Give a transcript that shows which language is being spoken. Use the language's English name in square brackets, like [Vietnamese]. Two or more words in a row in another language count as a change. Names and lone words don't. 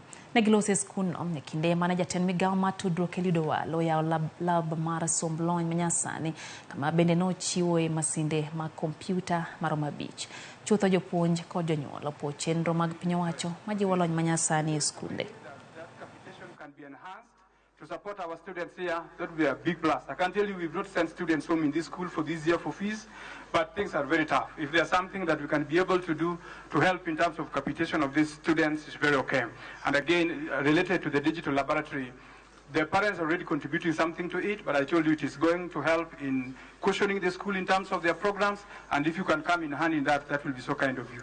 [Luo (Kenya and Tanzania)] Ne gilose skundno e kinde mane jatend migao mar tudruok Eliud Owalo oyawo lab mar somb lony manyasani kama bende nochiwoe masinde mag kompyuta maromo 5. Chutho jopuonj kod jonyuol opo chenro mag piny owacho majiwo lony manyasani e skunde. [English] To support our students here, that would be a big plus. I can tell you we've not sent students home in this school for this year for fees, but things are very tough. If there's something that we can be able to do to help in terms of capitation of these students, it's very okay. And again, related to the digital laboratory, the parents are already contributing something to it, but I told you it is going to help in cushioning the school in terms of their programs, and if you can come in hand in that, that will be so kind of you.